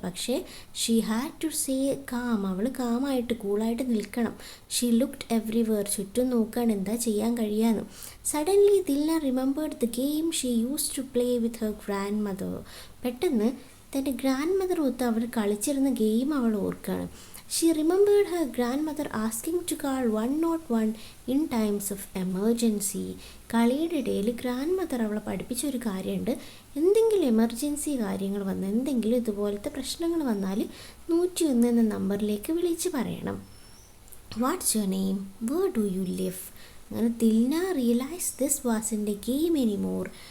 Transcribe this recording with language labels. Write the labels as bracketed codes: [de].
[ml] പക്ഷേ [en] She had to stay calm. [ml] അവൾ കാമായിട്ട് കൂളായിട്ട് നിൽക്കണം. [en] She looked everywhere. [ml] ചുറ്റും നോക്കുകയാണ് എന്താ ചെയ്യാൻ കഴിയാന്ന്. [en] Suddenly Dilna remembered the game she use to play with her grandmother. [ml] പെട്ടെന്ന് തൻ്റെ ഗ്രാൻഡ് മദർ ഒത്ത് അവർ കളിച്ചിരുന്ന ഗെയിം അവൾ ഓർക്കുകയാണ്. [en] She remembered her grandmother asking to call 101 in times of emergency. [ml] കളിയുടെ ഇടയിൽ ഗ്രാൻഡ് മദർ അവളെ പഠിപ്പിച്ചൊരു കാര്യമുണ്ട്. എന്തെങ്കിലും എമർജൻസി കാര്യങ്ങൾ വന്ന്, എന്തെങ്കിലും ഇതുപോലത്തെ പ്രശ്നങ്ങൾ വന്നാൽ 101 എന്ന നമ്പറിലേക്ക് വിളിച്ച് പറയണം. [en] What's your name? Where do you live? അങ്ങനെ Dilna realise this വാസിൻ്റെ game anymore.